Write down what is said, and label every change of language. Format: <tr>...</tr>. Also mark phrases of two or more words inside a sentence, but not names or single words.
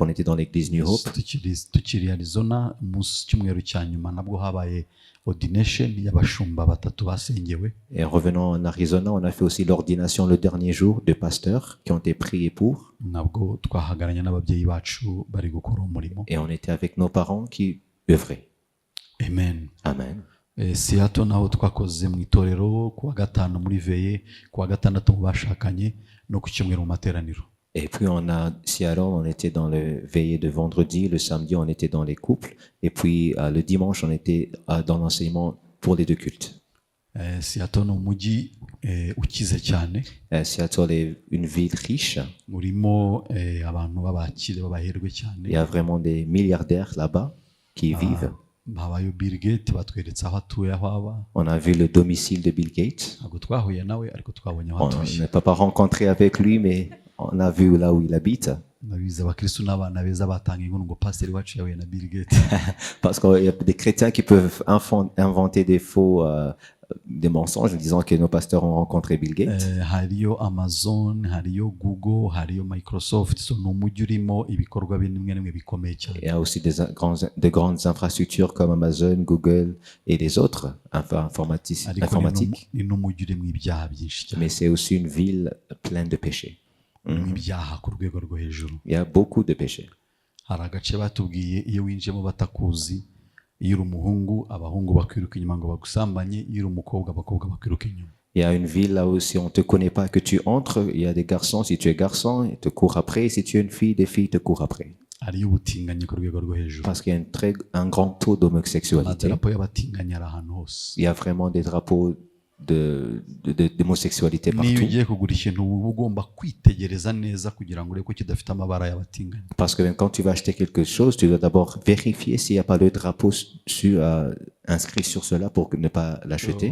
<fr>On était dans l'église New Hope. Et en revenant en Arizona, on a fait aussi l'ordination le dernier jour de pasteurs qui ont été priés pour. Et on était avec nos parents qui œuvraient. Amen. Amen.</fr> <rw>Seattle naho twakoze mu itorero kuwa gatanu muri veye, kuwa gatandatu mu bashakanye no ku cyumweru mu materaniro.</rw> <fr>Et puis Seattle, on était dans le veillée de vendredi, le samedi on était dans les couples et puis le dimanche on était dans l'enseignement pour les 2 cultes.</fr> <rw>Seattle no mujyi ukize cyane.</rw> <fr>Seattle est une ville riche.</fr> <rw>Murimo abantu babakire babaherwe cyane.</rw> <fr>Il y a vraiment des milliardaires là-bas qui vivent. On a vu le domicile de Bill Gates. On n'a pas rencontré avec lui, mais on a vu là où il habite. Parce qu'il y a des chrétiens qui peuvent inventer des faux des mensonges en disant que nos pasteurs ont rencontré Bill Gates.</fr> <rw>hariyo Amazon, hariyo Google, hariyo Microsoft, so n'umujyi urimo ibikorwa bimwe n'imwe bikomeye cyane.</rw> <fr>Il y a aussi de grandes infrastructures comme Amazon, Google et les autres informatiques.</fr> <rw>Ni n'umujyi urimo ibyaha byinshi cyane.</rw> <fr>Mais c'est aussi une ville pleine de péchés.</fr> <rw>Ibyaha ku rwego rwo hejuru.</rw> <fr>Il y a beaucoup de péchés.</fr> <rw>Hari agace batubwiye iyo winjiyemo batakuzi, iyo uri umuhungu abahungu bakwiruka inyuma ngo bagusambanye, iyo uri umukobwa abakobwa bakwiruka inyuma.</rw> <fr>Il y a une ville là où si on ne te connaît pas que tu entres, il y a des garçons, si tu es garçon, ils te courent après, si tu es une fille, des filles te courent après.</fr> <rw>Hariyo ubutinganyi ku rwego rwo hejuru.</rw> <fr>Parce qu'il y a un grand taux d'homosexualité. Il y a vraiment des drapeaux d'homosexualité partout. Parce que quand tu vas acheter quelque chose, tu dois d'abord vérifier s'il n'y a pas le drapeau inscrit sur cela pour ne pas l'acheter.</fr>